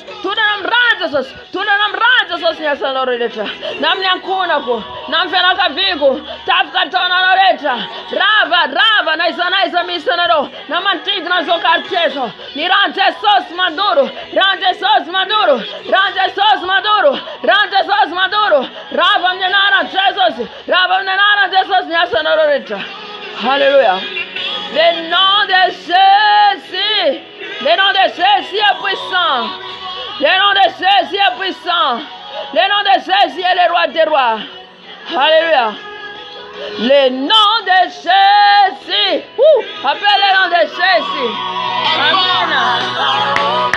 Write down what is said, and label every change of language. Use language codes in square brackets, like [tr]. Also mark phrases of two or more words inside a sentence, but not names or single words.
[mg] torana amin'ny ran'i Jesosy torana amin'ny ran'i Jesosy niasanao rehetra na amin'ny ankonako na amin'ny fianakaviako tafika ataonareo rehetra rava na iza misy anareo na manodidina an'izao quartier zao ny ran'i Jesosy mandoro ran'i Jesosy mandoro ran'i Jesosy mandoro ran'i Jesosy mandoro rava amin'ny anaran'i Jesosy rava amin'ny anaran'i Jesosy niasanareo rehetra halleluja [fr] le nom de Jésus le nom de Jésus est puissant le nom de Jésus est puissant le nom de Jésus est le roi des rois halleluja le nom de Jésus appelle le nom de Jésus amen